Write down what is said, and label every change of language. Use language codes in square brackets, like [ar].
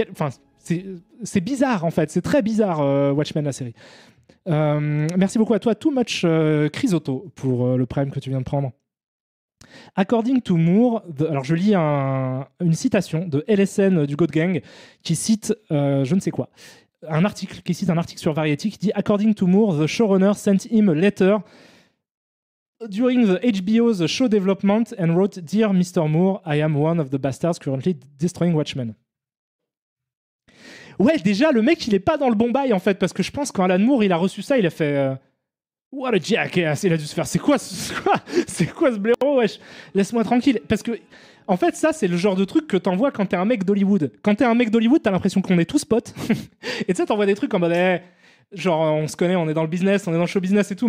[fr] Enfin, c'est bizarre, en fait. C'est très bizarre, Watchmen, la série. Merci beaucoup à toi, Too Much Chrysoto, pour le prime que tu viens de prendre. [en] According to Moore, [fr] alors je lis une citation de LSN du God Gang qui cite je ne sais quoi. Qui cite un article sur Variety qui dit [en] According to Moore, the showrunner sent him a letter during the HBO's show development and wrote Dear Mr. Moore, I am one of the bastards currently destroying Watchmen. [fr] Ouais, déjà, le mec, il est pas dans le bon bail, en fait, parce que je pense quand Alan Moore, il a reçu ça, il a fait [en] What a jackass, [fr] il a dû se faire. C'est quoi ce blaireau, wesh? Laisse-moi tranquille. Parce que, en fait, ça, c'est le genre de truc que t'envoies quand t'es un mec d'Hollywood. Quand t'es un mec d'Hollywood, t'as l'impression qu'on est tous potes. Et tu sais, t'envoies des trucs en mode, genre, on se connaît, on est dans le business, on est dans le show business et tout.